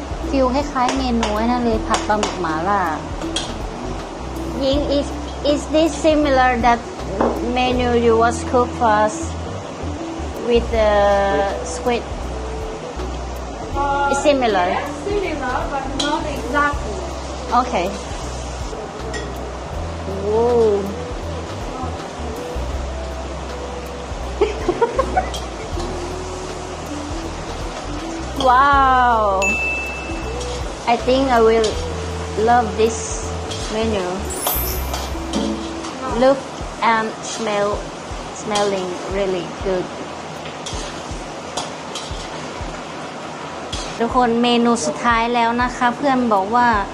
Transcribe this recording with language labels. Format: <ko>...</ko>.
<th>ฟิลคล้ายๆเมนูนั่นเลยผัดปลาหมึกหม่าล่ายิง</th> <en>is this similar that menu you was cook for us with the squid it's similar Similar, but not exactly. okay whoa wow I think I will love this menu look and smelling really good</en> <th>ทุกคนเมนูสุดท้ายแล้วนะคะ เพื่อนบอกว่า</th>